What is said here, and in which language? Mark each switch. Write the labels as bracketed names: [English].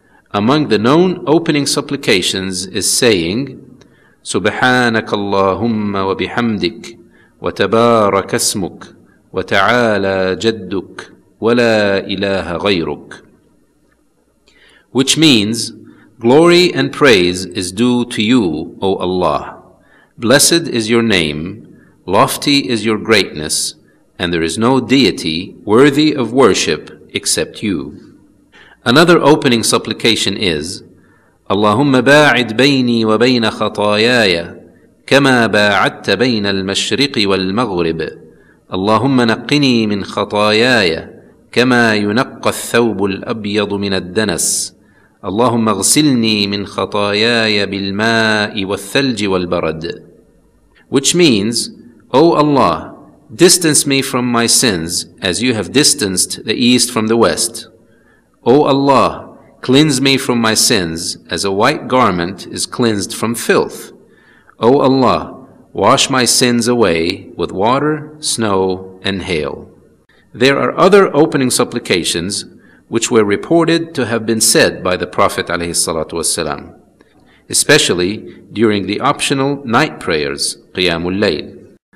[English] Among the known opening supplications is saying, [Arabic] سبحانك اللهم وبحمدك وتبارك اسمك وتعالى جدك ولا إله غيرك, [English] which means, glory and praise is due to you, O Allah. Blessed is your name, lofty is your greatness, and there is no deity worthy of worship except you. Another opening supplication is, [Arabic] اللهم باعد بيني وبين خطاياي كما باعدت بين المشرق والمغرب اللهم نقني من خطاياي كما ينقى الثوب الأبيض من الدنس اللهم اغسلني من خطاياي بالماء والثلج والبرد, [English] which means, O Allah, distance me from my sins as you have distanced the east from the west. O Allah, cleanse me from my sins as a white garment is cleansed from filth. O Allah, wash my sins away with water, snow, and hail. There are other opening supplications which were reported to have been said by the Prophet ﷺ, especially during the optional night prayers, Qiyamul Layl.